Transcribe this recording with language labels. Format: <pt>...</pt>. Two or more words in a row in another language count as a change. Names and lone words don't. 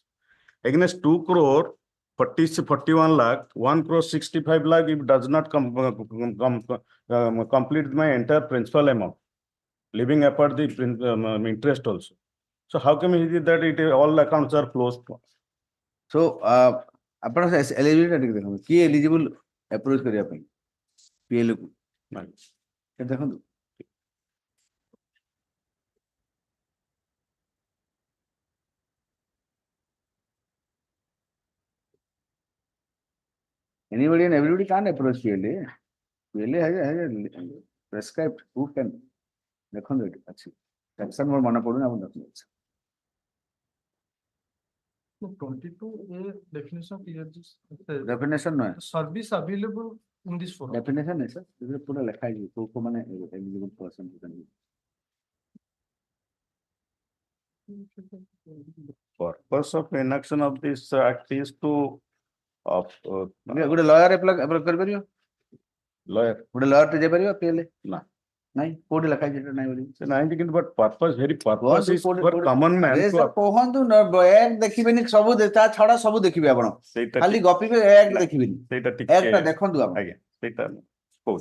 <en>Against 2 crore 41 lakh, 1 crore 65 lakh, if does not complete my entire principal amount, leaving apart the interest also. So how come he did that? All accounts are closed. So, ଆପଣ eligibility</en> <or>ଟିକେ ଦେଖନ୍ତୁ କିଏ</or> <en>eligible approach</en> <or>କରିବା ପାଇଁ</or> <en>PLO</en> <or>କୁ ଦେଖନ୍ତୁ</or> <en>anybody and everybody can't approach PLA. PLA has a prescribed who can</en> <or>ଦେଖନ୍ତୁ ଏଠି ଅଛି section ମୋର ମନେ ପଡୁନି ଆପଣ ଦେଖନ୍ତୁ</or> <en>So 22A definition clearly</en> <or>definition ନୁହେଁ</or> <en>service available in this forum.</en> <or>definition ନାହିଁ sir ସେଥିରେ ପୁରା ଲେଖା ହେଇଛି କୋଉ ମାନେ</or> <en>eligible person Purpose of enaction of this act is to</en> <or>ଗୋଟେ</or> <en>lawyer apply</en> <or>କରିପାରିବ lawyer ଗୋଟେ lawyer ଟେ ଯାଇପାରିବ PLA ନା ନାଇଁ କୋଉଠି ଲେଖା ହେଇଛି ନାଇଁ ବୋଲି ସେ ନାହିଁ କିନ୍ତୁ</or> <en>but purpose very purpose is for common man to</en> <or>କହନ୍ତୁ act ଦେଖିବେନି ସବୁ ତା ଛଡା ସବୁ ଦେଖିବେ ଆପଣ ଖାଲି ଗପିବେ act ଦେଖିବେନି ସେଇଟା act ଟା ଦେଖନ୍ତୁ ଆପଣ ଆଜ୍ଞା ସେଇଟା କୋଉ</or>